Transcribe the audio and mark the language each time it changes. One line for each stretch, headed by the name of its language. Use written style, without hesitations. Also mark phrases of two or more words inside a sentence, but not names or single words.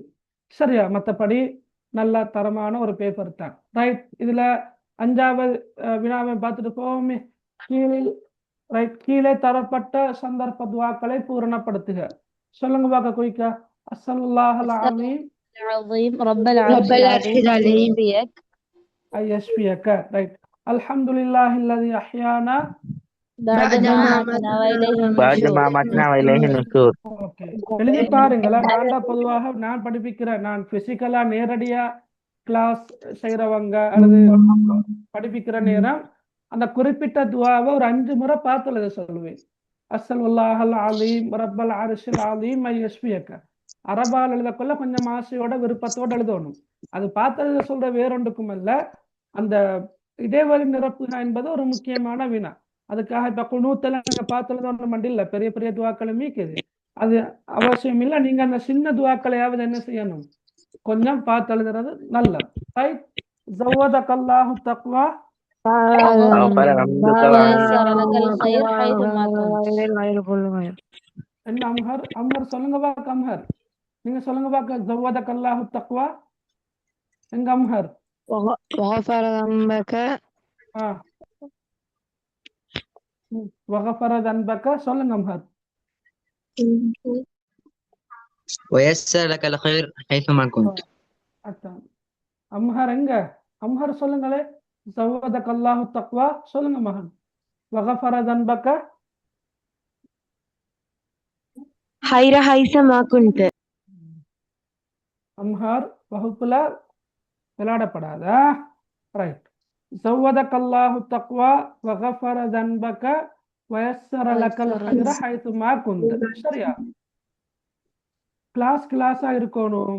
Tamil: சரியா? மற்றபடி நல்ல தரமான ஒரு பேப்பர் தான். ரைட். இதுல 5வது வினாவை பார்த்துட்டு போவோமே. கீழே தரப்பட்ட சந்தர்ப்ப துவாக்களை பூரணப்படுத்துக. சொல்லுங்க பார்க்க குயிக்கா.
Arabic: أسأل الله العليم العظيم رب العرش العظيم يشفيك. يشفيك. ரைட். الحمد لله الذي أحيانا بعدما ماتنا وإليه بعد النشور. ما ماتنا وإليه النشور.
Tamil: ஓகே, எழுதி பாருங்களேன். பொதுவாக நான் படிப்பிக்கிறேன். நான் பிசிக்கலா நேரடியா கிளாஸ் செய்யறவங்க அல்லது படிப்பிக்கிற நேரம் அந்த குறிப்பிட்ட துவாவை ஒரு 5 முறை பார்த்து எழுத சொல்லுவேன்.
Arabic: أسأل الله العليم رب العرش العليم يشفيك.
Tamil: அரபால் எழுதக்குள்ள கொஞ்சம் ஆசையோட விருப்பத்தோடு எழுதணும். அது பார்த்து எழுத சொல்ற வேறொன்றுக்கும் அல்ல, அந்த இடைவெளி நிரப்புக என்பது ஒரு முக்கியமான வினா. அதுக்காக இப்ப குனூத்தெல்லாம் நீங்க பார்த்து எழுதணும் மண்டில்ல, பெரிய பெரிய துவாக்களும் இருக்குது, அது அவசியம் இல்லை. நீங்க அந்த சின்ன துவாக்களையாவது என்ன செய்யணும், கொஞ்சம் பார்த்து எழுதுறது நல்லது.
Arabic: ரைட். زودك الله التقوى غفر ربك ويسر لك الخير حيثما كنت.
Tamil: என்ன அம்ஹர் சொல்லுங்க பாக்க. அம்ஹர் நீங்க சொல்லுங்க பாக்க.
Arabic: زودك الله التقوى எங்க அம்ஹர்? وغفر ذنبك وغفر ذنبك
Tamil: சொல்லுங்க அம்ஹர்.
Arabic: ويسر لك الخير حيثما كنت.
Tamil: அம்ஹர் எங்க? அம்ஹர் சொல்லுங்களே.
Arabic: زودك الله التقوى
Tamil: சொல்லுங்க மகன்.
Arabic: وغفر ذنبك خير حيثما كنت.
Tamil: அம்ஹர் வகுப்புல விளையாடப்படாதா? ரைட்.
Arabic: زودك الله التقوى وغفر ذنبك ويسر لك الخير حيثما كنت.
Tamil: சரியா? கிளாஸா இருக்கணும்.